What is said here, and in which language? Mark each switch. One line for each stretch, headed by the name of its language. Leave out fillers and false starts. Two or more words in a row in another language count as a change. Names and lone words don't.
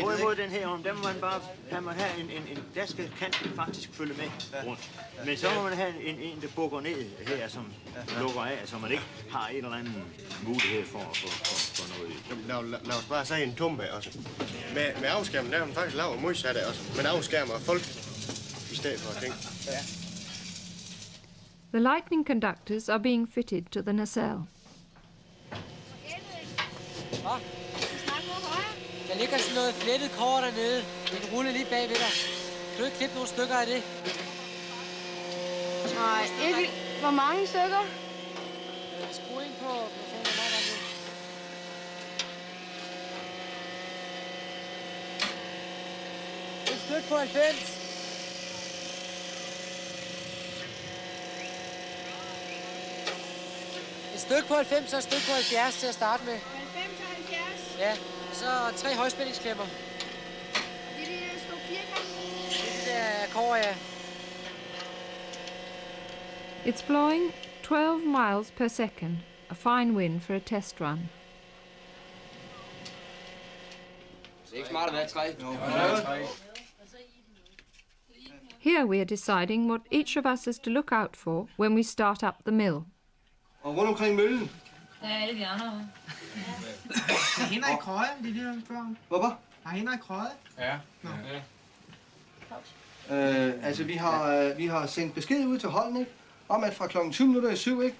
Danish: hvorimod den herom, der må man bare have der skal kanten faktisk følge med rundt. Men så må man have en der bukker ned her, som lukker af, så man ikke har en eller anden mulighed for at få noget i. Lad os bare sige en tumpe også. Med afskærmen, der har man faktisk lavet modsatte også. Man afskærmer folk i stedet for at tænke. Ja.
English: The lightning conductors are being fitted to the nacelle.
Danish: Der ligger sådan noget flettet kår dernede. Den ruller lige bagved dig. Kan du ikke klippe nogle stykker af det? Nej, ikke. Hvor mange stykker? Skru ind på telefonen. Et stykke på 90. Et stykke på 90 og et stykke på 70 til at starte med. 90 og 70? Ja, så 3 højspændingsklemmer. Det er det store firkant. Det er kår, ja.
English: It's blowing 12 miles per second, a fine wind for a test run.
Danish: Det er ikke smart at være 3.
English: Here we are deciding what each of us is to look out for when we start up the mill.
Danish: Og rundt omkring møllen. Der er alle de andre. Der er hænder i krøje, det er det, du spørger om. Hvorfor? Der er hænder i krøje. Ja. Altså, vi har sendt besked ud til holden, ikke? Om at fra klokken 7:20, ikke?